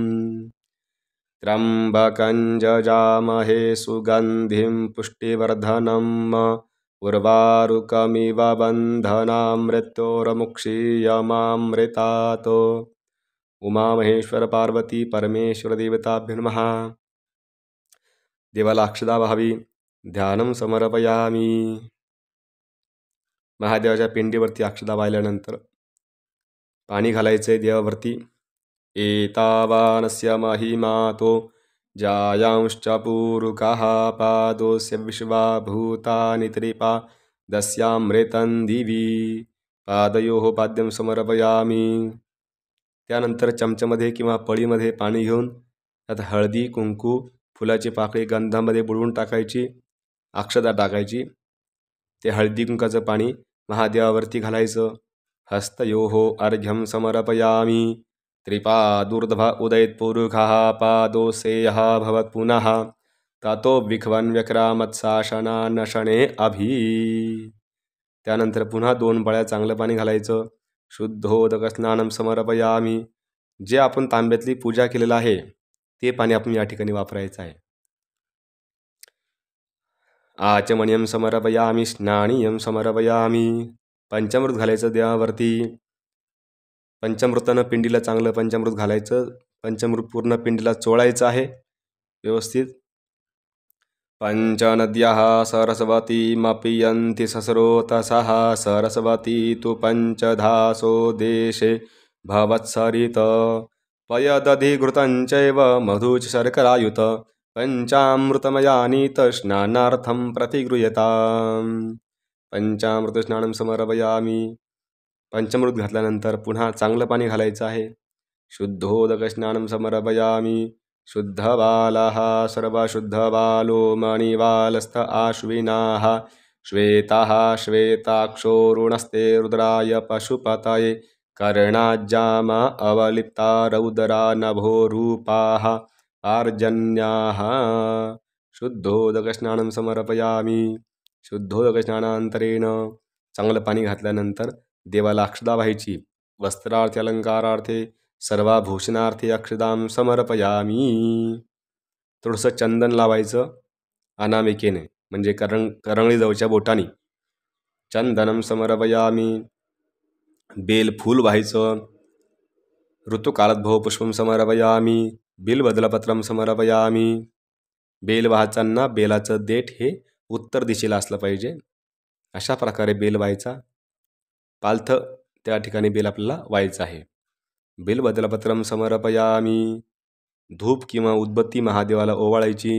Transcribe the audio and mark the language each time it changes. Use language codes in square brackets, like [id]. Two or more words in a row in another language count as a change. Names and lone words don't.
[sa] त्र्यम्बकं जजामहे सुगन्धिं पुष्टिवर्धनम् उर्वारुकमिव बन्धनां मृत्योर्मुक्षीयमामृतात्. उमामहेश्वर पार्वती परमेश्वर देवताभ्यो नमः. [mr] देवाला अक्षता व्हावी. [sa] ध्यानं समर्पयामी. [mr] महादेवाच्या पिंडीवरती अक्षता वाहिल्यानंतर पाणी घालायचे देवावरती. [sa] एतावानस्य महिमातो जायांश्च पूरुकः पादोस्य विश्वा भूतानि त्रिपादस्यामृतं दिवी. पादयोः पाद्यं समर्पयामी. [mr] त्यानंतर चमच्यामध्ये किंवा पळीमध्ये पाणी घेऊन त्यात हळदी, कुंकू, फुलाची पाकळी गंधामध्ये बुडवून टाकायची, अक्षता टाकायची. ते हळदी कुंकाचं पाणी महादेवावरती घालायचं. [sa] हस्तयोः अर्घ्यं समर्पयामी. त्रिपादूर्ध्व उदयत्पुरुषः पादोसेयः भवत् पुनः ततो विख्वन् व्यक्रामत्साशनानशने अभि. [mr] त्यानंतर पुन्हा 2 पळ्या चांगलं पाणी घालायचं. [sa] शुद्धोदक स्नानं समर्पयामी. [mr] जे आपण तांब्यातली पूजा केलेलं आहे ते पाणी आपण या ठिकाणी वापरायचं आहे. [sa] आचमनीयं समर्पयामी. स्नानीयं समर्पयामी. [mr] पंचामृत घालायचं देवावरती. पंचामृतानं पिंडीला चांगलं पंचामृत घालायचं. पंचामृत पूर्ण पिंडीला चोळायचं आहे व्यवस्थित. [sa] पंचनद्यः सरस्वतीमपियन्ति सस्रोतसः सरस्वती तु पंचधासो देशे भवत्सरित. पयदधिघृतं चैव मधु च शर्करायुत पंचामृतमयानीत स्नानार्थं प्रतिगृह्यताम्. पंचामृतस्नानं समर्पयामी. [mr] पंचामृत घातल्यानंतर पुन्हा चांगलं पाणी घालायचं आहे. [sa] शुद्धोदक स्नानं समर्पयामी. शुद्धबालः सर्वशुद्धबालो मणिबालस्थ आश्विनाः श्वेताः श्वेताक्षोरुणस्ते रुद्राय पशुपतये कर्णाज्जामा अवलिप्ता रौद्रा नभो रूपाः आर्जन्याः. शुद्धोदकस्नानं समर्पयामी. [mr] शुद्धोदकस्नानानंतरेण चांगलं पाणी घातल्यानंतर देवाला अक्षता व्हायची. [sa] वस्त्रार्थे अलंकारार्थे सर्वाभूषणार्थे अक्षतां समर्पयामी. [mr] थोडंसं चंदन लावायचं अनामिकेने, म्हणजे करंगळी जवळच्या बोटानी [sa] चंदनं समर्पयामी. [mr] बेलफूल व्हायचं. [sa] ऋतुकालाद्भव पुष्पं समर्पयामी. बिल्वदलपत्रं समर्पयामी. [mr] बेल वाहताना बेलाचं देठ हे उत्तर दिशेला असलं पाहिजे. अशा प्रकारे बेल व्हायचा. पालथं त्या ठिकाणी बेल आपल्याला व्हायचं आहे. [sa] बिल्वदलपत्रं समर्पयामी. [mr] धूप किंवा उदबत्ती महादेवाला ओवाळायची.